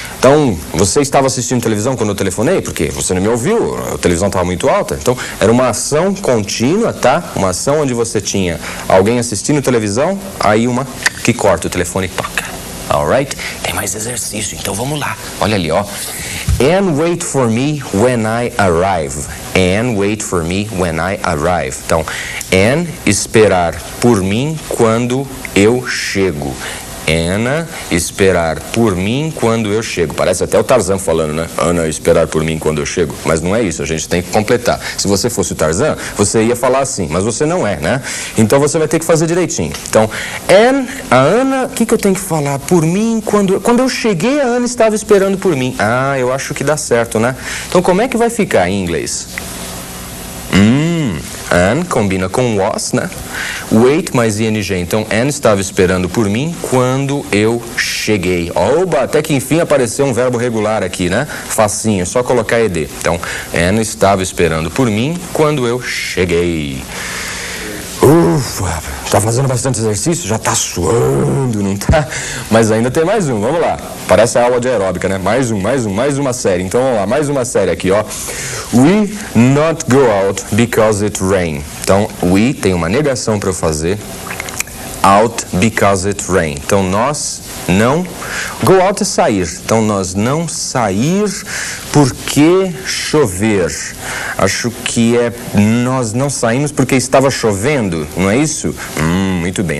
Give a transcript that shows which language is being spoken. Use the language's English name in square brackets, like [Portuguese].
[Portuguese] Então, você estava assistindo televisão quando eu telefonei? Porque você não me ouviu, a televisão estava muito alta. Então, era uma ação contínua, tá? Uma ação onde você tinha alguém assistindo televisão, aí uma que corta o telefone e toca. Alright? Tem mais exercício, então vamos lá. Olha ali, ó. [English] And wait for me when I arrive. And wait for me when I arrive. [Portuguese] Então, and, esperar por mim quando eu chego. Ana, esperar por mim quando eu chego. Parece até o Tarzan falando, né? Ana, esperar por mim quando eu chego. Mas não é isso, a gente tem que completar. Se você fosse o Tarzan, você ia falar assim, mas você não é, né? Então você vai ter que fazer direitinho. Então, a Ana, o que eu tenho que falar? Por mim, quando eu cheguei, a Ana estava esperando por mim. Ah, eu acho que dá certo, né? Então como é que vai ficar em inglês? Anne combina com was, né? Wait mais ing. Então, Anne estava esperando por mim quando eu cheguei. Oba, até que enfim apareceu um verbo regular aqui, né? Facinho, só colocar ed. Então, Anne estava esperando por mim quando eu cheguei. Ufa, tá fazendo bastante exercício? Já tá suando, não tá? Mas ainda tem mais um, vamos lá. Parece a aula de aeróbica, né? Mais uma série. Então vamos lá, mais uma série aqui, ó. [English] We not go out because it rain. [Portuguese] Então, we tem uma negação para eu fazer. [English] Out because it rain. [Portuguese] Então, nós não... [English] Go out [Portuguese] é sair. Então, nós não sair porque chover. Acho que é... Nós não saímos porque estava chovendo, não é isso? Muito bem.